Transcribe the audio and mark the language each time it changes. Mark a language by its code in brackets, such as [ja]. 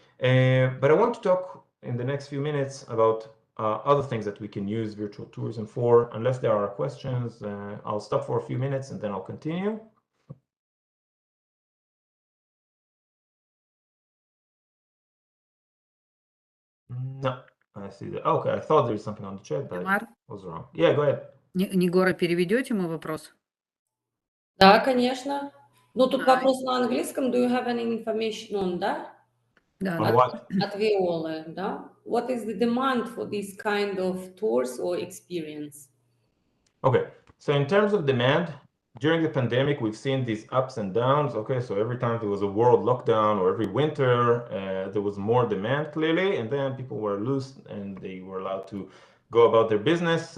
[en] But I want to talk in the next few minutes about other things that we can use virtual tourism for. Unless there are questions, I'll stop for a few minutes and then I'll continue. No, I see that. Okay, I thought there was something on the chat, but I was wrong. Yeah, go ahead. [ru] Негора, переведете мой вопрос? Да, конечно. Ну, тут вопрос на английском. [en] Do you have any information on that? [ru] Да, [en] On what? [ru] От Виолы, да? [en] What is the demand for this kind of tours or experience? Okay, so in terms of demand, during the pandemic, we've seen these ups and downs. Okay, so every time there was a world lockdown, or every winter, there was more demand clearly, and then people were loose and they were allowed to go about their business.